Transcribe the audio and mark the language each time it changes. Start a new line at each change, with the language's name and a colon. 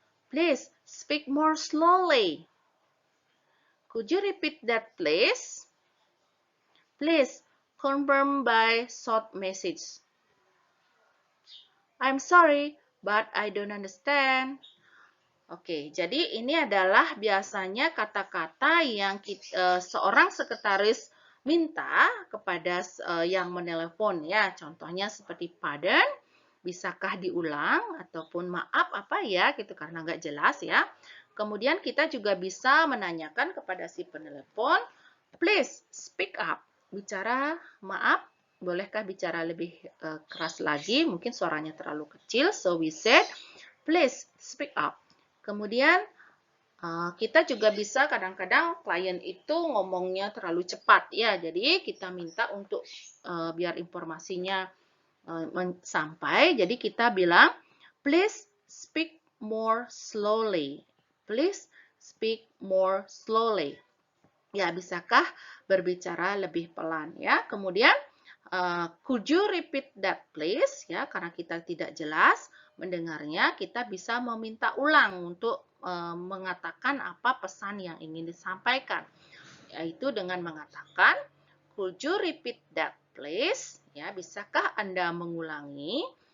English: Please speak more slowly. Could you repeat that, please? Please confirm by short message. I'm sorry, but I don't understand.
Indonesian: Oke, jadi ini adalah biasanya kata-kata yang seorang sekretaris minta kepada yang menelepon ya. Contohnya seperti pardon, bisakah diulang ataupun maaf apa ya gitu karena nggak jelas ya. Kemudian kita juga bisa menanyakan kepada si penelepon,
English: please speak up.
Indonesian: Bicara maaf, bolehkah bicara lebih keras lagi? Mungkin suaranya terlalu kecil.
English: So we said, please speak up.
Indonesian: Kemudian kita juga bisa kadang-kadang klien itu ngomongnya terlalu cepat ya. Jadi kita minta untuk biar informasinya sampai. Jadi kita bilang
English: please speak more slowly. Please speak more slowly.
Indonesian: Ya, bisakah berbicara lebih pelan ya. Kemudian
English: could you repeat that please
Indonesian: ya, karena kita tidak jelas mendengarnya, kita bisa meminta ulang untuk mengatakan apa pesan yang ingin disampaikan, yaitu dengan mengatakan could you repeat that please ya, bisakah Anda mengulangi.